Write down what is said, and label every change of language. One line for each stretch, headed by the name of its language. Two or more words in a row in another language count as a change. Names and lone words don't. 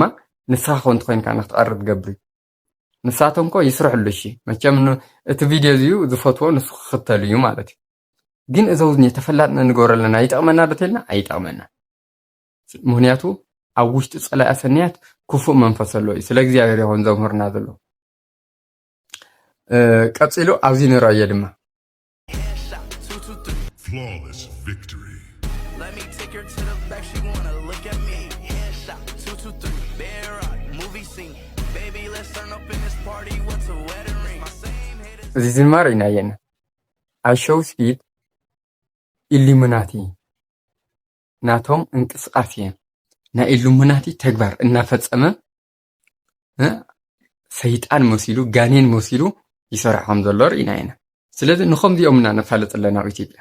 Tigrinya: ንስኻ ኮንቲ ኮይንካ ንክትቐርብ ትገብር ንሳቶም ኮ ይስርሕሉ እሺ መቸም እቲ ቪድዮ እዚዩ ዝፈትዎ ንሱ ክኽተል እዩ ማለት እዩ ግን እዞም ተፈላጥና ንገብረለና ይጠቕመና ዶ ተልና ኣይጠቕመና ምክንያቱ ኣብ ውሽጢ ፀላኢ ሰናያት ክፉእ መንፈስ ኣሎ እዩ ስለ እግዚኣብሔር ይኹን ዘምህርና ዘሎ ቀፂሉ ኣብዚ ንረአዮ ድማ
English: Flawless victory. Let me take her to the back. She wanna look at me. Headshot 223. Bear rock movie scene. Baby, let's turn up in this party. What's a wedding ring? My same haters.
Tigrinya: እዚ ዝማርኢና የና ኣይሾው ስፒድ ኢሉሚናቲ ናቶም እንቅስቃሴ ናይ ኢሉሚናቲ ተግባር እናፈጸመ ሰይጣን መሲሉ ጋኔን መሲሉ ይሰርሕ ከም ዘሎ ርኢና ኢና ስለዚ ንከምዚኦምና ነፋልጥ ኣለና ኣብ ኢትዮጵያ